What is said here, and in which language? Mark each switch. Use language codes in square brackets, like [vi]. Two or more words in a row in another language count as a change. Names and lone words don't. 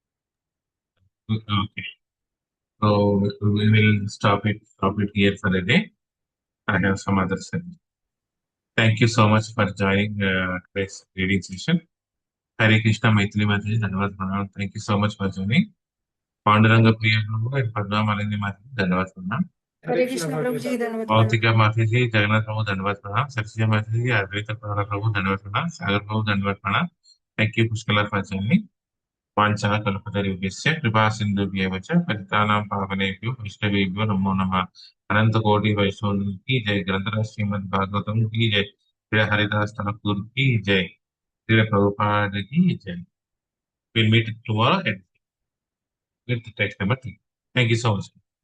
[en] So we will stop it here for the day. I have some other session. Thank you so much for joining today's reading session. Hare Krishna, Maithili Mataji, [hi] धन्यवाद प्रणाम. [en] Thank you so much for joining. Panduranga Priya Prabhu and Padma Malini Mataji, [hi] धन्यवाद प्रणाम. हरे कृष्ण प्रभु जी, धन्यवाद प्रणाम। भौतिका माता जी, जगन्नाथ प्रभु धन्यवाद प्रणाम, सत्य माता जी, अद्वैत प्रभु धन्यवाद प्रणाम, सागर प्रभु धन्यवाद प्रणाम। [en] Thank you, Pushkala, for joining. [sa] वाञ्छा कल्पतरुभ्यश्च कृपा सिन्धुभ्येव च पतितानां पावनेभ्यो वैष्णवेभ्यो नमो नमः। [hi] अनंत कोटि वैष्णव की जय, ग्रंथराज श्रीमद् भागवतम की जय, श्री हरिदास ठाकुर की जय, श्री प्रभुपाद की जय। [en] We'll meet tomorrow with text number 3. Thank you so much.